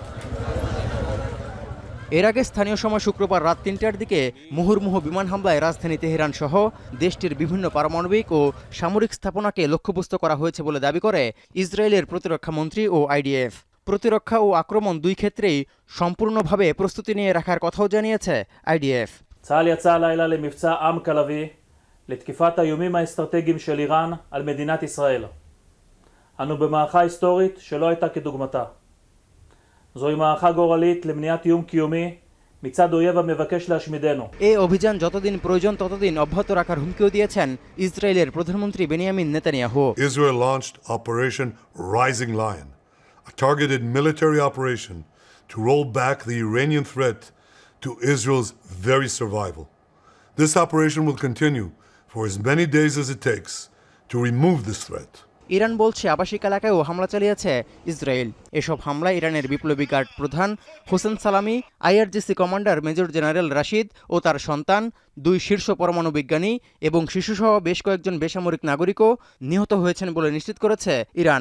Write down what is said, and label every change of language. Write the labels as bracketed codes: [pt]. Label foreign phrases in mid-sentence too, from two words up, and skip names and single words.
[bn] এর আগে স্থানীয় সময় শুক্রবার রাত 3টার দিকে মুহুর্মুহু বিমান হামলায় রাজধানী তেহরান সহ দেশটির বিভিন্ন পারমাণবিক ও সামরিক স্থাপনাকে লক্ষ্যবস্তু করা হয়েছে বলে দাবি করে ইসরায়েলের প্রতিরক্ষা মন্ত্রী ও আইডিএফ। প্রতিরক্ষা ও আক্রমণ 2 ক্ষেত্রেই সম্পূর্ণভাবে প্রস্তুতি নিয়ে রাখার কথাও জানিয়েছে আইডিএফ। [he] צה"ל יצא הלילה למבצע עם כלבי לתקיפת האיומים האסטרטגיים של איראן על מדינת ישראל. אנו במערכה היסטורית שלא הייתה כדוגמתה. זוהי מערכה גורלית למניעת איום קיומי מצד אויב המבקש להשמידנו. [bn] এই অভিযান যতদিন প্রয়োজন ততদিন অব্যাহত রাখার হুমকিও দিয়েছেন ইসরায়েলের প্রধানমন্ত্রী বেনিয়ামিন নেতানিয়াহু। [en] Israel launched Operation Rising Lion, a targeted military operation to roll back the Iranian threat to Israel's very survival. This operation will continue for as many days as it takes to remove this threat. [bn] ইরান বলছে আবাসিক এলাকায়ও হামলা চালিয়েছে ইসরায়েল। এসব হামলায় ইরানের বিপ্লবী গার্ড প্রধান হোসেন সালামি, আইআরজিসি কমান্ডার মেজর জেনারেল রাশিদ ও তার সন্তান, 2 শীর্ষ পরমাণু বিজ্ঞানী এবং শিশুসহ বেশ কয়েকজন বেসামরিক নাগরিকও নিহত হয়েছেন বলে নিশ্চিত করেছে ইরান।